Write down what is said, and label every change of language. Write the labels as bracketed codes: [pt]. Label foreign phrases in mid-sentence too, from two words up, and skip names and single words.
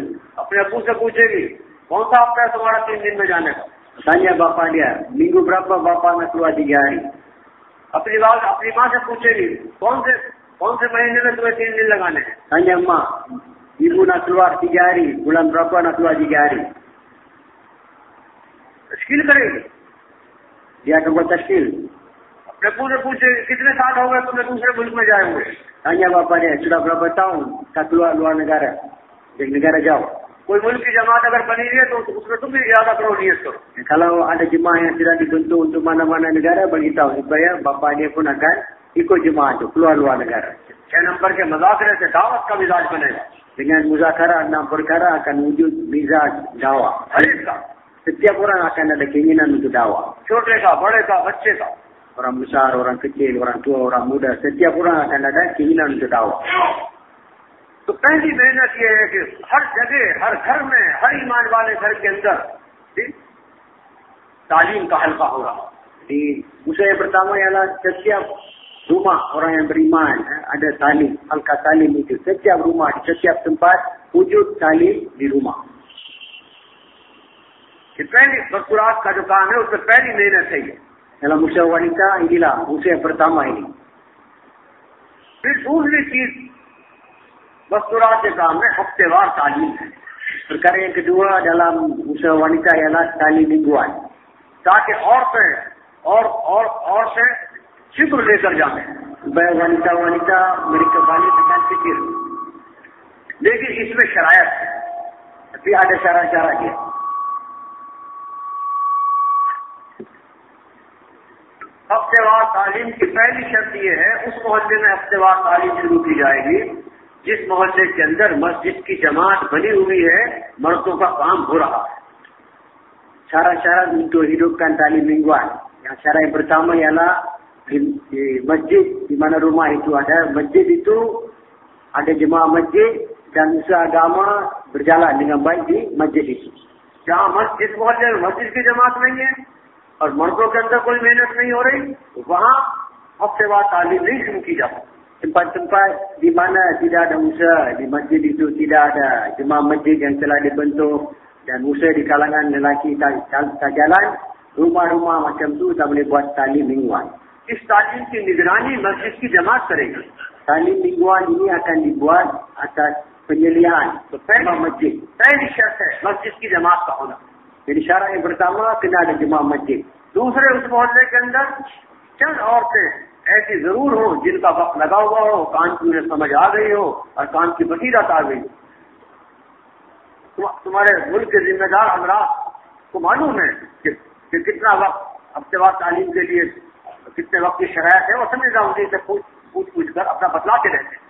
[ur] اپنے ابو سے پوچھے گی کون سا ہفتہ ہے تمہارا 3 دن میں جانے کا. [ms] Tanya bapa dia, minggu berapa bapa nak keluar 3 hari. [ur] اپنی ماں سے پوچھے گی کون سے مہینے میں تمہیں 3 دن لگانے ہیں. [ms] Tanya mak, ibu nak keluar 3 hari, bulan berapa nak keluar 3 hari. [ur] تشکیل کرے گی. [ms] Dia akan buat tashkil. [ur] اپنے ابو سے پوچھے گی کتنے سال ہو گئے تمہیں دوسرے ملک میں جائے ہوئے. [ms] Tanya bapa dia, sudah berapa tahun tak keluar luar negara, dari negara jauh. [ur] کوئی ملک کی جماعت اگر بنی ہے تو اسمیں تم بھی ارادہ کرو، نیت کرو. [ms] Kalau ada jemaah yang sudah dibentuk untuk mana-mana negara, beritahu supaya bapa dia pun akan ikut jemaah itu keluar luar negara. [ur] 6 نمبر کے مذاکرے سے دعوت کا مزاج بنے گا. [ms] Dengan muzakarah 6 perkara akan wujud mizaj dakwah. [ur] ہر ایک کا, [ms] Setiap orang akan ada keinginan untuk dakwah. [ur] چھوٹے کا، بڑے کا، بچے کا. [ms] Orang besar, orang kecil, orang tua, orang muda, setiap orang akan ada keinginan untuk dakwah. [ur] تو پہلی محنت یہ ہے کہ ہر جگہ، ہر گھر میں، ہر ایمان والے گھر کے اندر تعلیم کا حلقہ ہو رہا. [ms] Di usaha yang pertama ialah setiap rumah orang yang beriman ada talim, halqa talim itu. Setiap rumah, di setiap tempat wujud talim di rumah. [ur] کہ پہلی مستورات کا جو کام ہے اسمیں پہلی محنت ہے یہ. [ms] Dalam usaha wanita inilah usaha yang pertama ini. [ur] پھر دوسری چیز مستورات کے کام میں ہفتہ وار تعلیم ہے. [ms] Perkara yang kedua dalam usaha wanita ialah talim mingguan. [ur] تاکہ عورتیں فکر لے کر جائے. [ms] Supaya wanita-wanita mereka balik dengan fikir. [ur] لیکن اسمیں شرائط ہے. [ms] Tapi ada syarat-syarat dia. [ur] ہفتہ وار تعلیم کی پہلی شرط یہ ہے، اس محلے میں ہفتہ وار تعلیم شروع کی جائے گی جس محلے کے اندر مسجد کی جماعت بنی ہوئی ہے، مردوں کا کام ہو رہا ہے. [ms] Syarat-syarat untuk hidupkan talim mingguan. Yang syarat yang pertama ialah di masjid, di mana rumah itu ada. Masjid itu ada jemaah masjid dan usaha agama berjalan dengan baik di masjid itu. [ur] جہاں مسجد محلے میں مسجد کی جماعت نہیں ہے اور مردوں کے اندر کوئی محنت نہیں ہو رہی، وہاں ہفتہ وار تعلیم نہیں شروع کی جاتی. [ms] Tempat-tempat di mana tidak ada usaha, di masjid itu tidak ada jemaah masjid yang telah dibentuk dan usaha di kalangan lelaki tak jalan, rumah-rumah macam tu tak boleh buat talim mingguan. [ur] اس تعلیم کی نگرانی مسجد کی جماعت کرے گی. [ms] Talim mingguan ini akan dibuat atas penyelihan jemaah masjid. [ur] پہلی شرط ہے مسجد کی جماعت کا ہونا. [ms] Jadi syarat yang pertama kena ada jemaah masjid. [ur] دوسرے اس محلے کے اندر چند عورتیں ایسی ضرور ہو جنکا وقت لگا ہوا ہو، کان کی انہیں سمجھ آ گئی ہو اور کان کی بصیرت آ گئی. تمہارے ملک کے ذمہ دار حضرات کو معلوم ہے کہ کتنا وقت ہفتہ وار تعلیم کے لیے کتنے وقت کی شرائط ہے، وہ سمجھدار انہیں سے پوچھ کر اپنا بتلاتے رہتے ہیں.